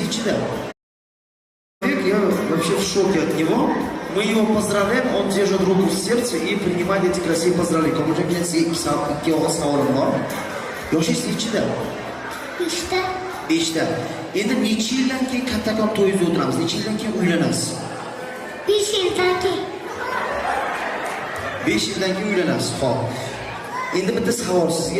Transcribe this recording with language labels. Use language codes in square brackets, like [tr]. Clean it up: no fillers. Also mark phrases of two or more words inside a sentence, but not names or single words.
[uz] ichida. [ru] Я вообще в шоке от него. Мы его поздравляем, он держит руку в сердце и принимает эти красивые поздравления. [uz] Komiljon bilan sizga ikki og'iz savolim bor. Yoshingiz nechida? 5ta. 5ta. Endi necha yildan keyin kattakon to'yingizda o'tiramiz? Necha yildan keyin uylanasiz? 5 yildan keyin. 5 yildan keyin uylanasiz. Xo'p. Endi bitta savol sizga.